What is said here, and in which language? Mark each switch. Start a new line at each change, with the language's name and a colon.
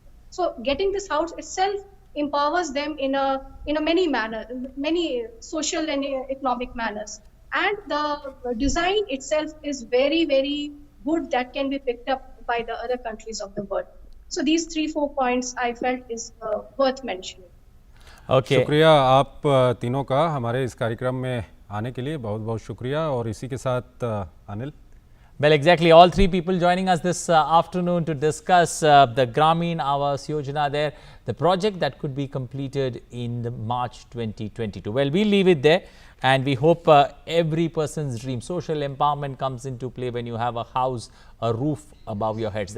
English: So getting this house itself empowers them in a many social and economic manners. And the design itself is very, very good, that can be picked up by the other countries of the world. So these 3-4 points I felt is worth mentioning. Okay.
Hindi: शुक्रिया आप तीनों का हमारे इस कार्यक्रम में आने के लिए बहुत बहुत शुक्रिया। और इसी के साथ Anil.
English: Well, exactly. All three people joining us this afternoon to discuss the Gramin Awas Yojana there, the project that could be completed in the March 2022. Well, we'll leave it there, and we hope every person's dream, social empowerment comes into play when you have a house, a roof above your heads.